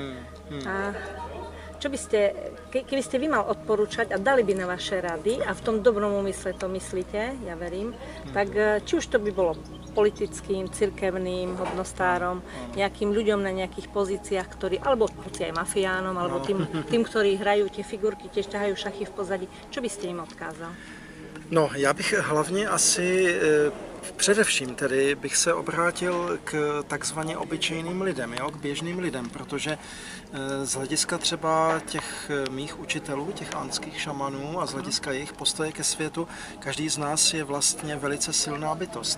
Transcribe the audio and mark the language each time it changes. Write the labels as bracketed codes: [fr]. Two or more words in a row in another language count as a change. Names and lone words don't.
[sk] A čo by ste, keby ste vy mal odporúčať a dali by na vaše rady, a v tom dobrom úmysle to myslíte, ja verím, tak či už to by bolo politickým, cirkevným hodnostárom, nejakým ľuďom na nejakých pozíciách, ktorí, alebo aj mafiánom, alebo tým, ktorí hrajú tie figurky, tiež ťahajú šachy v pozadí, čo by ste im odkázal? [cs] No, já bych hlavně asi především tedy bych se obrátil k takzvaně obyčejným lidem, jo, k běžným lidem, protože z hlediska třeba těch mých učitelů, těch andských šamanů a z hlediska jejich postoje ke světu, každý z nás je vlastně velice silná bytost.